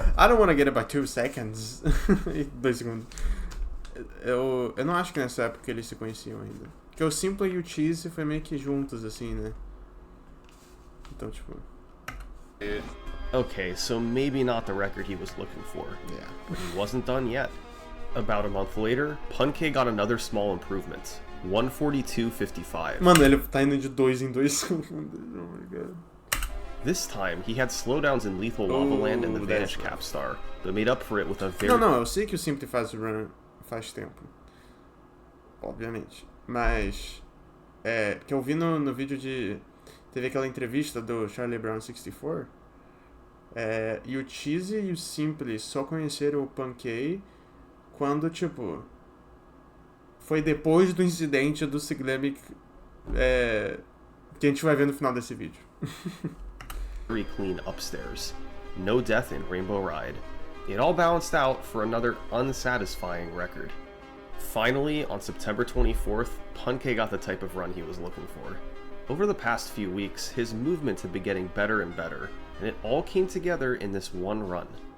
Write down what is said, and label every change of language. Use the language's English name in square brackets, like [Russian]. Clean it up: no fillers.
[English] I don't wanna get it by 2 seconds. [Portuguese] 2 segundos. Eu não acho que nessa época eles se conheciam ainda. Porque o Simple e o Cheese foi meio que juntos, assim, né? Então, tipo. [English] Okay, so maybe not the record he was looking for. Yeah. But he wasn't done yet. About a month later, Punke got another small improvement. 142.55. [Portuguese] Mano, ele tá indo de 2 em 2 segundos. [English] Oh my god. This time, he had slowdowns in Lethal Lava Land and the Vanish Capstar, but made up for it with a very... [Portuguese] Não, eu sei que o Simple faz o run faz tempo. Obviamente. Mas que eu vi no vídeo de... Teve aquela entrevista do Charlie Brown 64. E o Cheesy e o Simple só conheceram o Pankey quando, tipo... Foi depois do incidente do Siglemic que a gente vai ver no final desse vídeo. [English] Very clean upstairs. No death in Rainbow Ride. It all balanced out for another unsatisfying record. Finally, on September 24th, Pankey got the type of run he was looking for. Over the past few weeks, his movement had been getting better and better, and it all came together in this one run.